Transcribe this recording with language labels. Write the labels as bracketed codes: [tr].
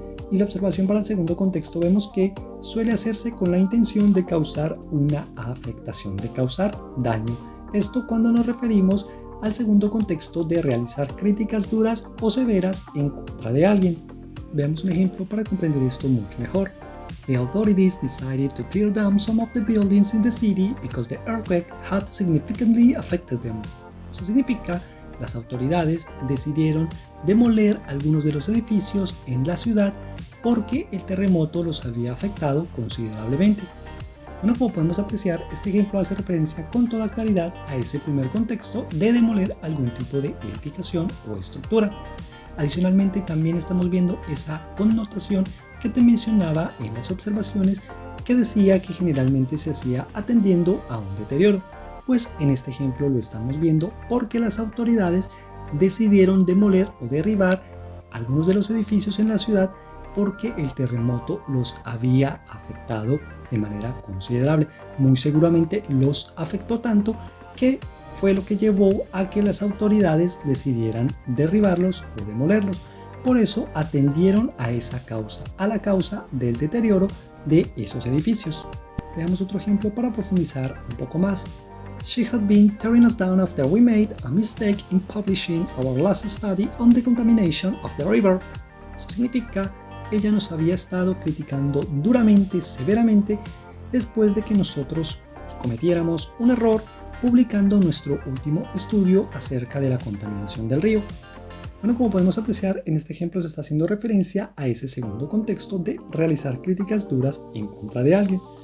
[es] Y la observación para el segundo contexto vemos que suele hacerse con la intención de causar una afectación, de causar daño. Esto cuando nos referimos al segundo contexto de realizar críticas duras o severas en contra de alguien. Veamos un ejemplo para comprender esto mucho mejor. [en] The authorities decided to tear down some of the buildings in the city because the earthquake had significantly affected them. [es] Eso significa, las autoridades decidieron demoler algunos de los edificios en la ciudad porque el terremoto los había afectado considerablemente. Bueno, como podemos apreciar, este ejemplo hace referencia con toda claridad a ese primer contexto de demoler algún tipo de edificación o estructura. Adicionalmente, también estamos viendo esa connotación que te mencionaba en las observaciones, que decía que generalmente se hacía atendiendo a un deterioro. Pues en este ejemplo lo estamos viendo porque las autoridades decidieron demoler o derribar algunos de los edificios en la ciudad porque el terremoto los había afectado de manera considerable. Muy seguramente los afectó tanto que fue lo que llevó a que las autoridades decidieran derribarlos o demolerlos. Por eso atendieron a esa causa, a la causa del deterioro de esos edificios. Veamos otro ejemplo para profundizar un poco más. [en] She had been tearing us down after we made a mistake in publishing our last study on the contamination of the river. [es] Eso significa, ella nos había estado criticando duramente, severamente, después de que nosotros cometiéramos un error publicando nuestro último estudio acerca de la contaminación del río. Bueno, como podemos apreciar, en este ejemplo se está haciendo referencia a ese segundo contexto de realizar críticas duras en contra de alguien.